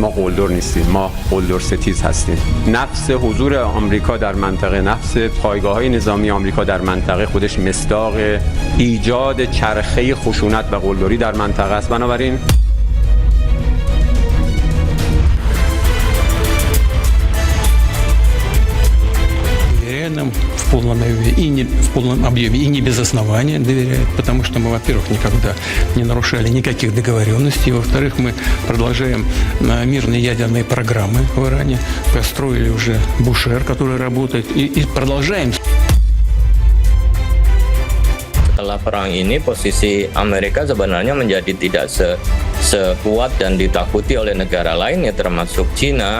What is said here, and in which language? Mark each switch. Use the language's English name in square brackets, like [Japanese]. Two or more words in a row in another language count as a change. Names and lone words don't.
[Persian] ما قلدر نیستیم، ما قلدر ستیز هستیم. نفس حضور آمریکا در منطقه، نفس پایگاه‌های نظامی آمریکا در منطقه خودش مصداق ایجاد چرخه خشونت و قلدری در منطقه است. بنابراین [Russian] в полном объеме и не без основания доверяет, потому что мы, во-первых, никогда не нарушали никаких договоренностей, во-вторых, мы продолжаем мирные ядерные программы в Иране, построили уже Бушер, который работает, и продолжаем. [Indonesian] Setelah perang ini posisi Amerika sebenarnya menjadi tidak sekuat dan ditakuti oleh negara lain ya termasuk Cina.